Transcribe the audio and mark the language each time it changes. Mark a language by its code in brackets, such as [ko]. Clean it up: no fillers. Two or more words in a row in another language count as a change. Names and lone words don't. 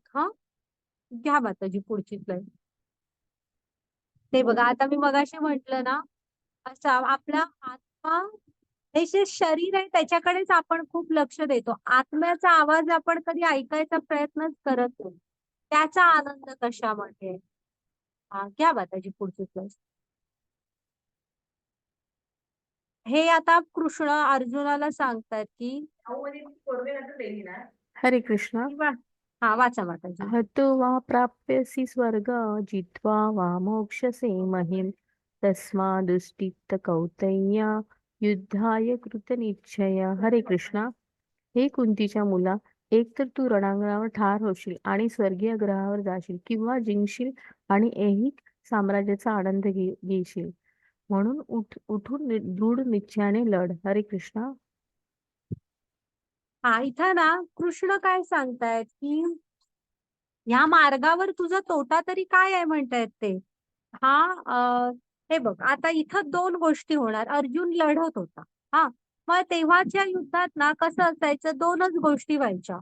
[mr] हा, घ्या माताजी पुढची स्लाईड. ते बघा, आता मी मगाशी म्हंटल ना, असा आपला आत्मा, हे जे शरीर आहे त्याच्याकडेच आपण खूप लक्ष देतो, आत्म्याचा आवाज आपण कधी ऐकायचा प्रयत्नच करत नाही. त्याचा आनंद कशामध्ये? हा, घ्या माताजी पुढची स्लाईड. हे आता कृष्ण अर्जुनाला सांगतात की हरे कृष्ण. हा, वाचा माताजी. [sa] हतो वा प्राप्स्यसि स्वर्ग जित्वा वा मोक्ष्यसे महिम तस्मादुष्टित कौतैया युद्धाय कृतनिश्चय. [mr] हरे कृष्णा. हे कुंतीच्या मुला, एक तर तू रणांगणावर ठार होशील आणि स्वर्गीय ग्रहावर जाशील, किंवा जिंकशील आणि ऐहिक साम्राज्याचा आनंद घेशील. म्हणून उठून दृढ निश्चयाने लढ. हरे कृष्णा. हा, इथं ना कृष्ण काय सांगतायत की या मार्गावर तुझा तोटा तरी काय आहे म्हणतायत ते. हा, हे बघ, आता इथं दोन गोष्टी होणार. अर्जुन लढत होता. हा, मग तेव्हाच्या युद्धात ना कसं असायचं, दोनच गोष्टी व्हायच्या.